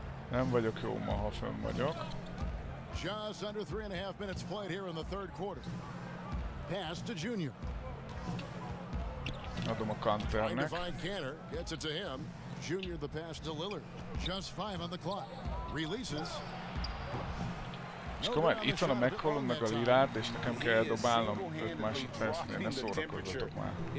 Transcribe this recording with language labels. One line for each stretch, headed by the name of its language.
Hungarian: Nem vagyok jó ma, ha fönn vagyok.
English: Just under 3.5 minutes played here in the third quarter. Pass to Junior.
Hungarian: Adom a Kanternek.
English: Trying to find Cantor. Gets it to him. Junior the pass to Lillard. Just 5 on the clock. Releases.
Hungarian: És akkor már itt van a McCollum meg a Lillard, és nekem kell eldobálnom 5 másodpercnél, ne szórakozzatok már.